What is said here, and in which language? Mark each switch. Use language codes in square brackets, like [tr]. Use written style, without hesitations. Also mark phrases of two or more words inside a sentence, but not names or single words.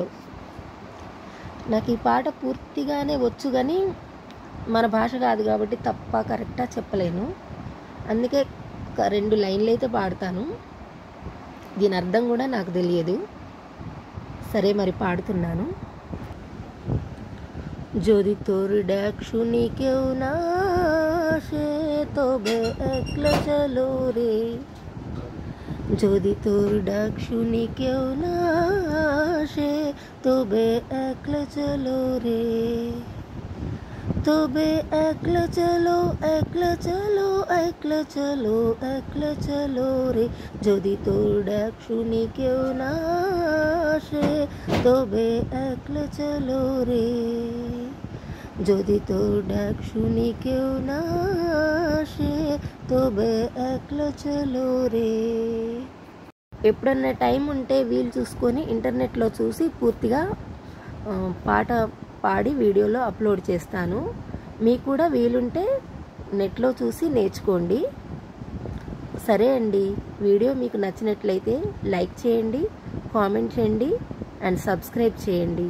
[te] నాకు ఈ పాట పూర్తిగానే వచ్చు కానీ మన భాష కాదు కాబట్టి తప్ప కరెక్టా చెప్పలేను. అందుకే 2 లైన్లు అయితే పాడతాను. దీని అర్థం కూడా నాకు తెలియదు. సరే, మరి పాడుతున్నాను. [bn] যদি তোর ডাক শুনি কেউ না আসে তবে একলা চলো রে, যদি তোর ডাক শুনি কেউ না আসে তবে একলা চলো রে, তবে একলা চলো একলা চলো একলা চলো একলা চলো রে, যদি তোর ডাক শুনি কেউ না আসে তবে একলা চলো রে, যদি তোর ডাক শুনি কেউ না আসে তবে একলা চলো রে. [te] ఎప్పుడన్నా టైం ఉంటే వీలు చూసుకొని ఇంటర్నెట్లో చూసి పూర్తిగా పాట పాడి [en] video upload [te] చేస్తాను. మీకు కూడా వీలుంటే నెట్లో చూసి నేర్చుకోండి. సరే అండి, వీడియో మీకు నచ్చినట్లయితే లైక్ చేయండి, కామెంట్ చేయండి [en] and subscribe [te] చేయండి.